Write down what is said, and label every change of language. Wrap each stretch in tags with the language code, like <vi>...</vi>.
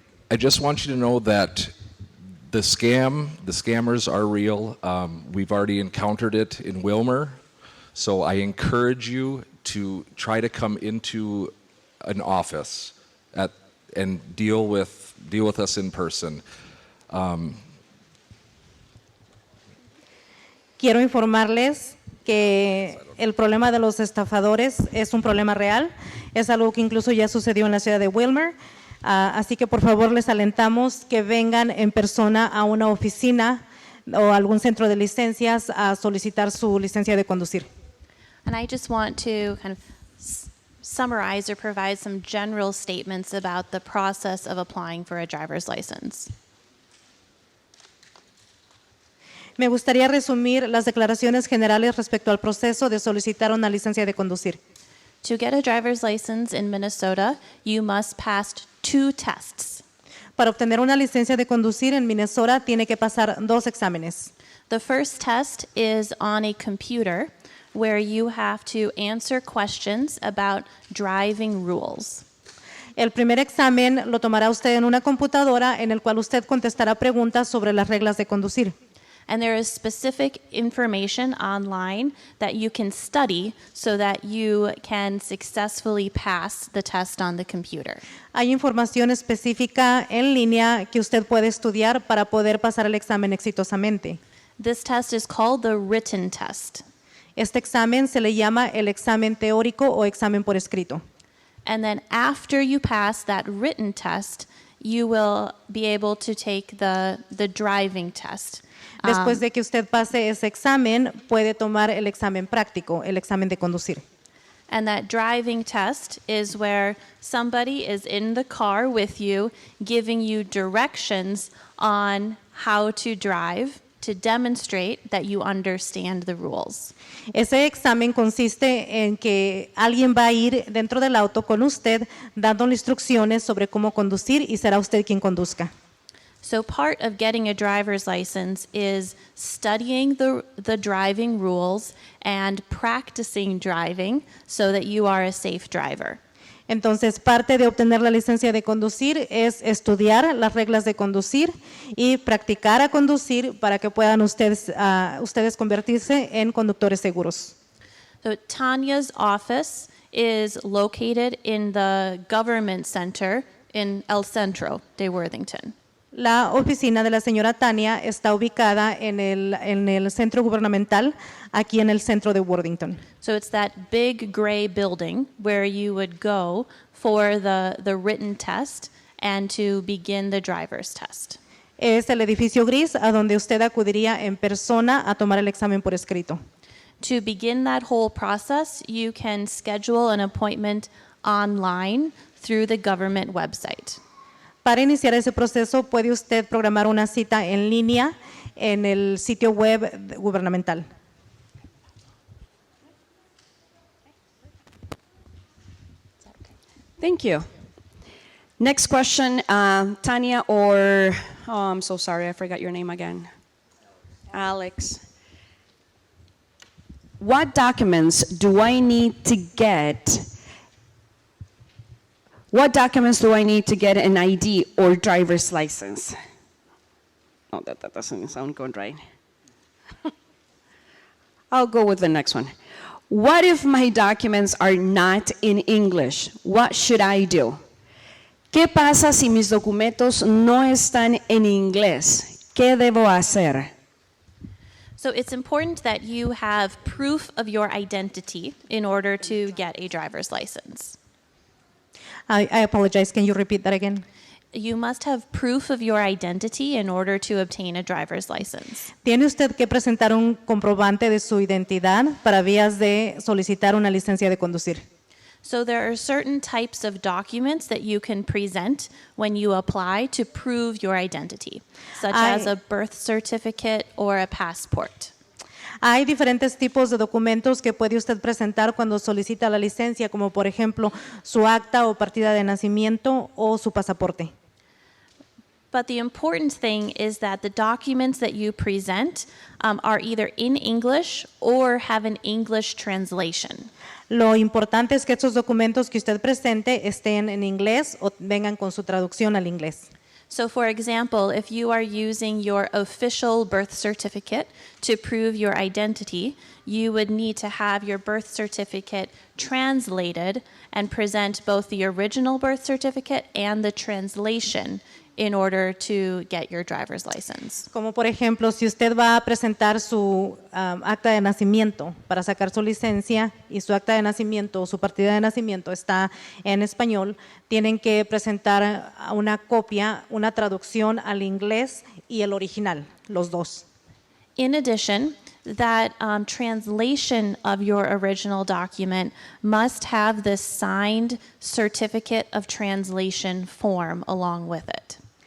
<en>I just want you to know that the scammers are real. We've already encountered it in Wilmer. So I encourage you to try to come into an office and deal with us in person.</en> <es>Quiero informarles que el problema de los estafadores es un problema real, es algo que incluso ya sucedió en la ciudad de Wilmer, así que por favor les alentamos que vengan en persona a una oficina o algún centro de licencias a solicitar su licencia de conducir.</es> <en>And I just want to kind of summarize or provide some general statements about the process of applying for a driver's license.</en> <es>Me gustaría resumir las declaraciones generales respecto al proceso de solicitar una licencia de conducir.</es> <en>To get a driver's license in Minnesota, you must pass 2 tests.</en> <es>Para obtener una licencia de conducir en Minnesota tiene que pasar 2 exámenes.</es> <en>The first test is on a computer where you have to answer questions about driving rules.</en> <es>El primer examen lo tomará usted en una computadora en el cual usted contestará preguntas sobre las reglas de conducir.</es> <en>And there is specific information online that you can study so that you can successfully pass the test on the computer.</en> <es>Hay información específica en línea que usted puede estudiar para poder pasar el examen exitosamente.</es> <en>This test is called the written test.</en> <es>Este examen se le llama el examen teórico o examen por escrito.</es> <en>And then after you pass that written test, you will be able to take the driving test.</en> <es>Después de que usted pase ese examen, puede tomar el examen práctico, el examen de conducir.</es> <en>And that driving test is where somebody is in the car with you, giving you directions on how to drive to demonstrate that you understand the rules.</en> <es>Ese examen consiste en que alguien va a ir dentro del auto con usted dándole instrucciones sobre cómo conducir y será usted quien conduzca.</es> <en>So part of getting a driver's license is studying the driving rules and practicing driving so that you are a safe driver.</en> <es>Entonces, parte de obtener la licencia de conducir es estudiar las reglas de conducir y practicar a conducir para que puedan ustedes convertirse en conductores seguros.</es> <en>So Tanya's office is located in the government center in</en> <es>El Centro de Worthington. La oficina de la señora Tania está ubicada en el centro gubernamental, aquí en el centro de Worthington.</es> <en>So it's that big gray building where you would go for the written test and to begin the driver's test.</en> <es>Es el edificio gris a donde usted acudiría en persona a tomar el examen por escrito.</es> <en>To begin that whole process, you can schedule an appointment online through the government website.</en> <es>Para iniciar ese proceso, puede usted programar una cita en línea en el sitio web gubernamental.</es> <en>Thank you. Next question, Tanya or, oh, I'm so sorry, I forgot your name again. Alex. What documents do I need to get? What documents do I need to get an ID or driver's license? Oh, that doesn't sound good, right? I'll go with the next one. What if my documents are not in English? What should I do?</en> <es>¿Qué pasa si mis documentos no están en inglés? ¿Qué debo hacer?</es> <en>So it's important that you have proof of your identity in order to get a driver's license. I apologize, can you repeat that again? You must have proof of your identity in order to obtain a driver's license.</en> <es>Tiene usted que presentar un comprobante de su identidad para vías de solicitar una licencia de conducir.</es> <en>So there are certain types of documents that you can present when you apply to prove your identity, such as a birth certificate or a passport.</en> <es>Hay diferentes tipos de documentos que puede usted presentar cuando solicita la licencia, como por ejemplo su acta o partida de nacimiento o su pasaporte.</es> <en>But the important thing is that the documents that you present are either in English or have an English translation.</en> <es>Lo importante es que estos documentos que usted presente estén en inglés o vengan con su traducción al inglés.</es> <en>So for example, if you are using your official birth certificate to prove your identity, you would need to have your birth certificate translated and present both the original birth certificate and the translation in order to get your driver's license.</en> <es>Como por ejemplo, si usted va a presentar su acta de nacimiento para sacar su licencia y su acta de nacimiento o su partida de nacimiento está en español, tienen que presentar una copia, una traducción al inglés y el original, los dos.</es> <en>In addition, that translation of your original document must have the signed certificate of translation form along with it.</en>